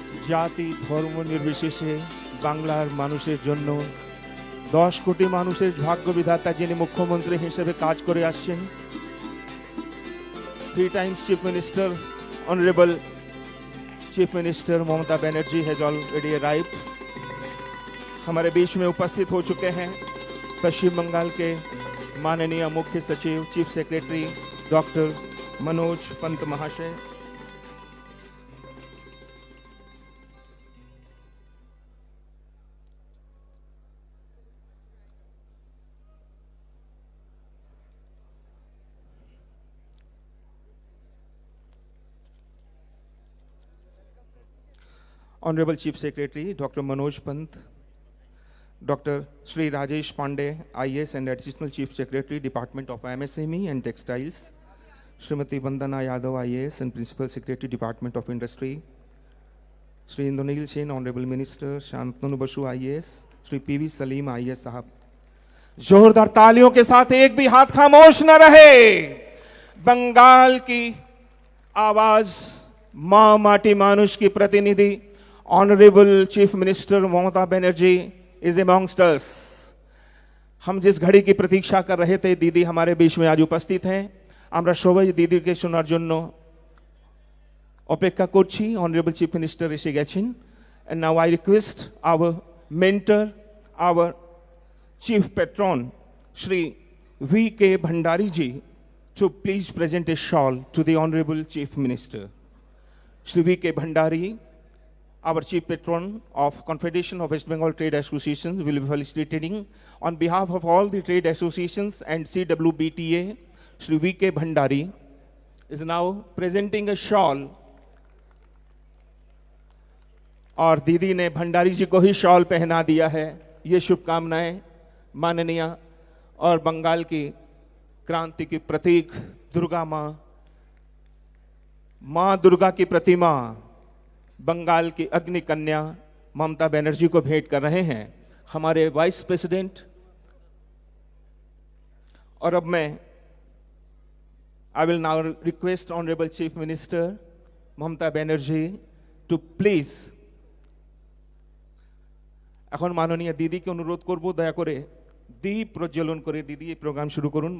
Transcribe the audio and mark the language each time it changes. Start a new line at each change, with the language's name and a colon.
Bangla: জাতি ধর্ম নির্বিশেষে বাংলার মানুষের জন্য 10 কোটি মানুষের ভাগ্য বিধাতা যিনি মুখ্যমন্ত্রী হিসেবে কাজ করে আসছেন,
English: 3 times Chief Minister, Honorable Chief Minister Mamata Banerjee has already arrived.
Hindi: हमारे बीच में उपस्थित हो चुके हैं पश्चिम बंगाल के माननीय मुख्य सचिव, chief secretary doctor Manoj Pant महाशय।
English: Honorable Chief Secretary Dr. Manoj Pant, Dr. Sri Rajesh Pandey, IAS and Additional Chief Secretary, Department of MSME and Textiles, Srimati Vandana Yadav, IAS and Principal Secretary, Department of Industry, Sri Indranil Sen, Honorable Minister, Shantanu Basu, IAS, Sri PV Salim, IAS
Hindi: साहब, जोरदार तालियों के साथ एक भी हाथ खामोश न रहे। बंगाल की आवाज, मां माटी मानुष की प्रतिनिधि honourable chief minister Mamata Banerjee
English: Is amongst us.
Hindi: हम जिस घड़ी की प्रतीक्षा कर रहे थे, दीदी हमारे बीच में आज उपस्थित हैं।
Bangla: আমরা সবাই দিদিকে শোনার জন্য অপেক্ষা করছি। অনারেবল চিফ মিনিস্টার এসে গেছেন।
English: And now I request our mentor, our chief patron, Shri V.K. Bhandari ji, to please present a shawl to the Honorable Chief Minister. Shri V.K. Bhandari, our chief patron of Confederation of West Bengal Trade Associations, will be felicitating on behalf of all the trade associations and CWBTA. Shri V.K. Bhandari is now presenting a shawl
Hindi: और दीदी ने भंडारी जी को ही shawl पहना दिया है। ये शुभकामनाएं माननीय और बंगाल की क्रांति की प्रतीक दुर्गा माँ दुर्गा की प्रतिमा बंगाल की अग्नि कन्या ममता बनर्जी को भेंट कर रहे हैं हमारे वाइस प्रेसिडेंट। और अब मैं
English: I will now request honourable chief minister Mamata Banerjee to please,
Bangla: এখন মাননীয় দিদিকে অনুরোধ করব দয়া করে দীপ প্রজ্বলন করে দিদি এই প্রোগ্রাম শুরু করুন।